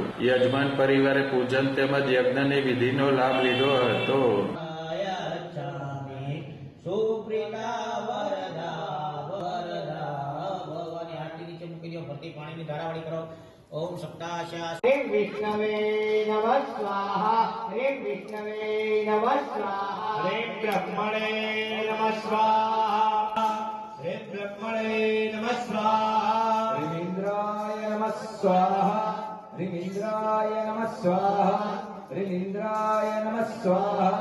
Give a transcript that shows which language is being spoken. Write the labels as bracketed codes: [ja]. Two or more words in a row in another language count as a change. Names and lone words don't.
[gu] યજમાન પરિવારે પૂજન તેમજ યજ્ઞની વિધિનો લાભ લીધો હતો। [sa] ओम सप्ताशा ह्रीं विष्णवे नमः स्वाहा ह्रीं विष्णवे नमः स्वाहा ह्रीं ब्रह्मणे नमः स्वाहा ह्रीं ब्रह्मणे नमः स्वाहा ह्रीं इंद्राय नमः स्वाहा ह्रीं इंद्राय नमः स्वाहा ह्रीं इंद्राय नमः स्वाहा।